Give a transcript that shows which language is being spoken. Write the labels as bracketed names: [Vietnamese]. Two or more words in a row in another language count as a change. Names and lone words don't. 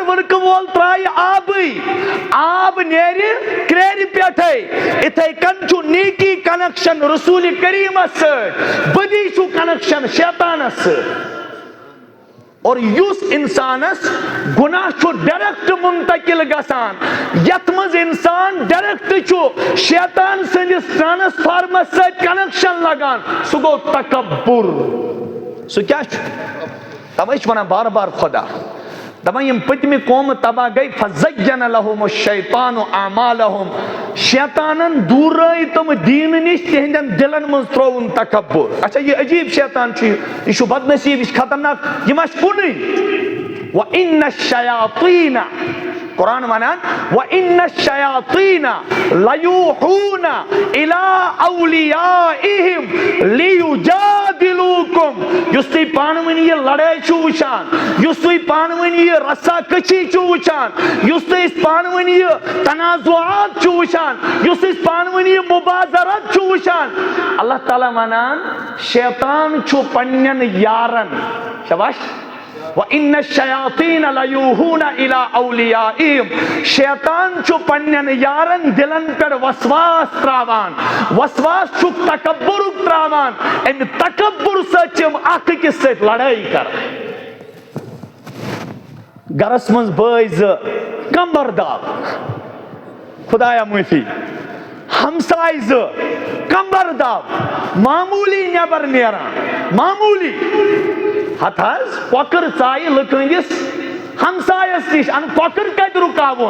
[Kashmiri] ورک وول ترائی آبی آب نیری کریری پیٹھائی اتھائی کنچو نیکی کنیکشن رسول کریم اس بدی چھو کنیکشن شیطان اس اور یوس انسانس گناہ چھو ڈائریکٹ منتقل گسان یتمز انسان ڈائریکٹ چھو شیطان سندس ٹرانسفارمس سے کنیکشن لگان سو گو تکبر سو کیا چھو تویش ونا بار بار خدا دپان یم پتمہ قوم تباہ گئی [Arabic] فزین لہم الشیطان اعمالہم [Kashmiri] شیطانن دورٲے تم دین نش تہندین دلن من ترون تکبر. اچھا یہ عجیب شیطان چھ یہ چھ بدنصیب یہ خطرناک یہ ما چھ کُنُے. [Arabic] وَإِنَّ الشَّيَاطِينَ [Kashmiri] قرآن ونان [Arabic] وَإِنَّ الشَّيَاطِينَ لَيُوحُونَ إِلَىٰ أَوْلِيَائِهِمْ لِيُجَادِلُوكُمْ. [Kashmiri] یُس تُہۍ پانہٕ ؤنۍ یہ لڑٲے چھُو وٕچھان, یُس تُہۍ پانہٕ ؤنۍ یہ رسا کچھی چھُو وٕچھان, یُس تُہۍ أسۍ پانہٕ ؤنۍ یہ تنازعات چھُو وٕچھان, یُس أسۍ پانہٕ ؤنۍ یہ مبازرت چھُو وٕچھان, اللہ تعالیٰ ونان شیطان چھُ پننٮ۪ن یارن. شاباش. [Arabic] وَإِنَّ الشَّيَاطِينَ لَيُوحُونَ إِلَىٰ أَوْلِيَائِهِمْ [Kashmiri] شیطان چھُ پننٮ۪ن یارن دلن پٮ۪ٹھ وسواس تراوان. وسواس چھُکھ تکبرُک تراوان. امہِ تکبر سۭتۍ چھِ یِم اکھ أکِس سۭتۍ لڑٲے کران. گرس منٛز بٲے زٕ کمبر داب, خدایا معٲفی, ہمساے زٕ کمبر داب, معموٗلی نٮ۪بر نیران, معموٗلی ہتھ حظ کۄکر ژایہِ لٕکہٕ ہمسایس نش ان کۄکر کتہِ رُکاوُن.